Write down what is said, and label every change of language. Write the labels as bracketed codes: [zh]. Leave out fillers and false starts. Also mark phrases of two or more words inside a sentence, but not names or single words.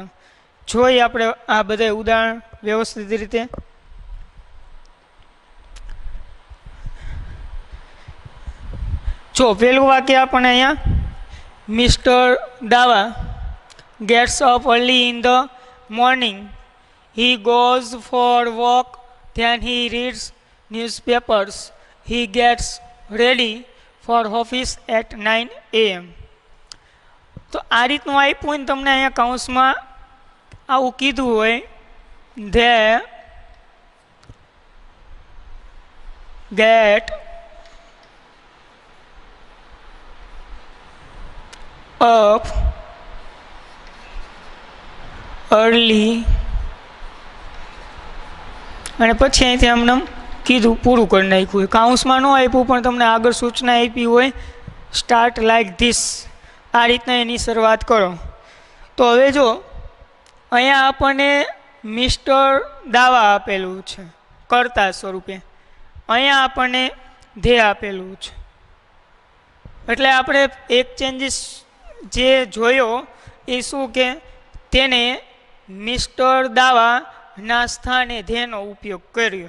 [gu] જોઈ આપણે આ બધા ઉદાહરણ વ્યવસ્થિત રીતે. જો પેલું વાક્ય આપણને અહીંયા, [en] Mister Dava gets up early in the morning, he goes for walk, then he reads newspapers, he gets ready for office at 9 AM. [gu] તો આ રીતનું આપ્યું ને તમને અહીંયા કૌંસમાં આવું કીધું હોય, [en] they get up early, [gu] અને પછી અહીંથી આમને કીધું પૂરું કરી નાખ્યું હોય. કાઉન્સમાં ન આપ્યું પણ તમને આગળ સૂચના આપી હોય, [en] start like this, [gu] આ રીતના એની શરૂઆત કરો. તો હવે જો અહીંયા આપણને મિસ્ટર દાવા આપેલું છે કર્તા સ્વરૂપે, અહીંયા આપણને ધ્યેય આપેલું છે, એટલે આપણે એક ચેન્જીસ જે જોયો એ શું કે તેને મિસ્ટર દાવા ના સ્થાને ધ્યેયનો ઉપયોગ કર્યો.